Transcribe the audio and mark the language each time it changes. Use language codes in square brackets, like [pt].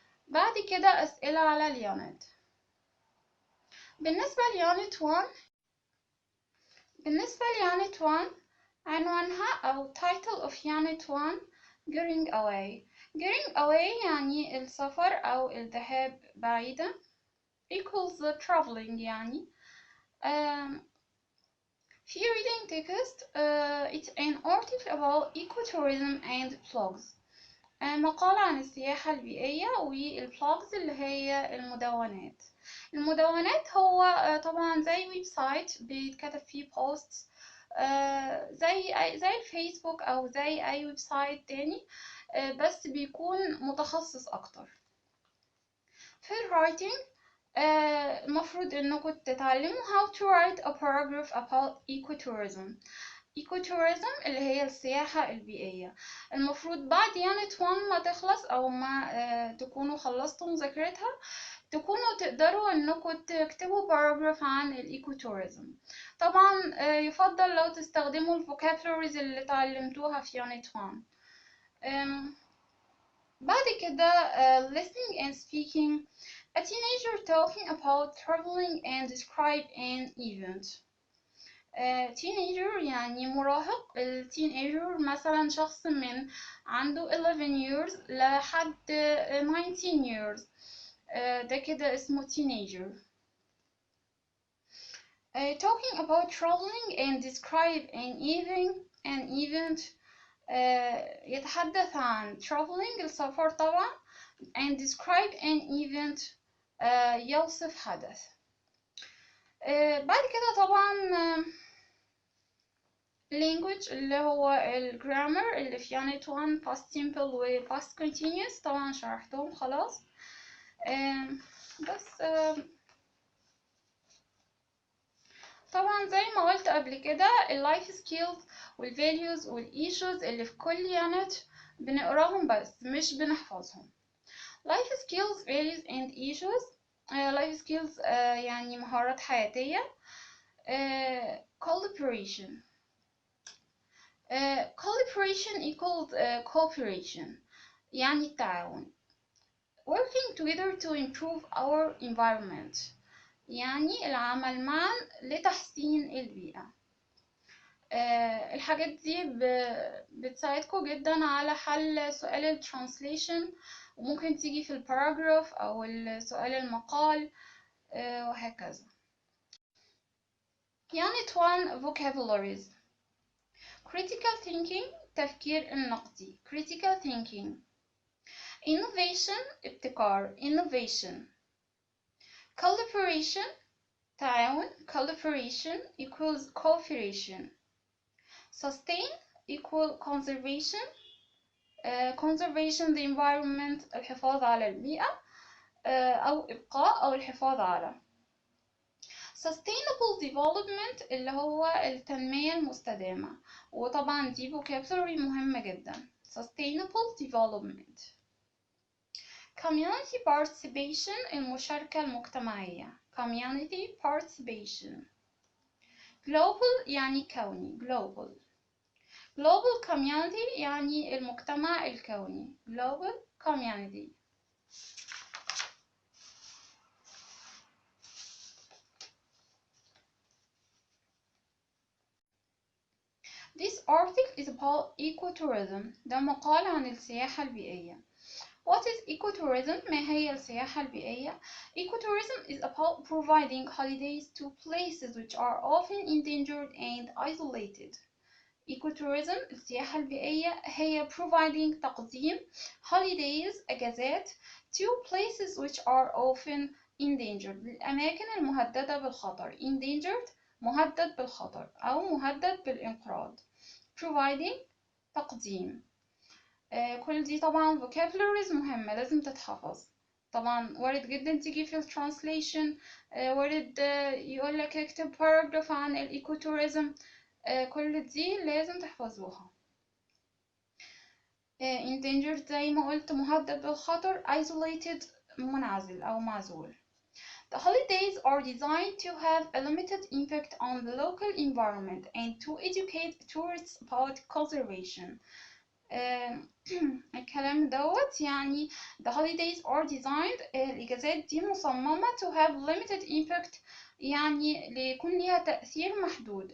[ar] بعد كده أسئلة على اليونت. بالنسبة ليونت 1 عنوانها أو [en] title of unit 1 going away [ar] يعني السفر أو الذهاب بعيدا [en] equals traveling [ar] يعني. في [en] reading text it's an article about ecotourism and blogs. [ar] مقال عن السياحة البيئية والبلوجز اللي هي المدونات هو طبعا زي ويب سايت بيتكتب فيه بوستس زي الفيسبوك أو زي أي ويب سايت تاني، بس بيكون متخصص أكتر. في الرايتنج المفروض إنكم تتعلموا [en] how to write a paragraph about ecotourism. [ar] ecotourism اللي هي السياحة البيئية. المفروض بعد unit 1 ما تخلص أو ما تكونوا خلصتوا مذاكرتها تكونوا تقدروا انكم تكتبوا باراجراف عن الايكوتوريزم. طبعا يفضل لو تستخدموا الفوكابلريز اللي اتعلمتوها في unit 1. بعد كده [en] listening and speaking. A teenager talking about traveling and describe an event. [ar] teenager يعني مراهق. التينيجر مثلا شخص من عنده 11 years لحد 19 years، ده كده اسمه teenager. [en] Talking about traveling and describe an event. [ar] يتحدث عن [en] traveling [ar] السفر طبعا [en] and describe an event [ar] يوصف حدث. بعد كده طبعا language اللي هو الجرامر اللي في unit 1 past simple و past continuous طبعا شرحتهم خلاص. بس طبعا زي ما قلت قبل كده اللايف سكيلز والفاليوز والايشوز اللي في كل يونت بنقراهم بس مش بنحفظهم. [en] life skills values and issues. [ar] life skills يعني مهارات حياتية. [en] collaboration. collaboration equals cooperation [ar] يعني التعاون. [en] working together to improve our environment [ar] يعني العمل معا لتحسين البيئة. الحاجات دي بتساعدكم جدا على حل سؤال الترانسليشن، وممكن تيجي في الباراجراف أو سؤال المقال وهكذا. [en] Unit 1 vocabularies. critical thinking [ar] تفكير النقدي [en] critical thinking. innovation [ar] ابتكار [en] innovation. collaboration [ar] تعاون [en] collaboration equals cooperation. sustain equal conservation. conservation the environment [ar] الحفاظ على البيئة أو إبقاء أو الحفاظ على. sustainable development اللي هو التنمية المستدامة، وطبعا دي vocabulary مهمة جدا. [en] sustainable development. community participation [ar] المشاركة المجتمعية [en] community participation. global [ar] يعني كوني [en] global. global community [ar] يعني المجتمع الكوني [en] global community. This article is about ecotourism. [ar] ده مقال عن السياحة البيئية. [en] What is ecotourism؟ [ar] ما هي السياحة البيئية؟ [en] Ecotourism is about providing holidays to places which are often endangered and isolated. ecotourism [ar] السياحة البيئية هي [en] providing [ar] تقديم [en] holidays [ar] أجازات [en] to places which are often endangered [ar] للأماكن المهددة بالخطر. endangered مهدد بالخطر أو مهدد بالانقراض. providing تقديم. كل دي طبعا vocabularies مهمة لازم تتحفظ. طبعا وارد جدا تيجي في الترانسليشن وارد يقولك اكتب paragraph عن الايكوتوريزم. كل دي لازم تحفظوها. endangered زي ما قلت مهدد بالخطر. isolated منعزل أو معزول. [en] The holidays are designed to have a limited impact on the local environment and to educate tourists about conservation. [ar] الكلام دوت يعني [en] the holidays are designed [ar] الإجازات دي مصممة [en] to have limited impact [ar] يعني ليكون ليها تأثير محدود.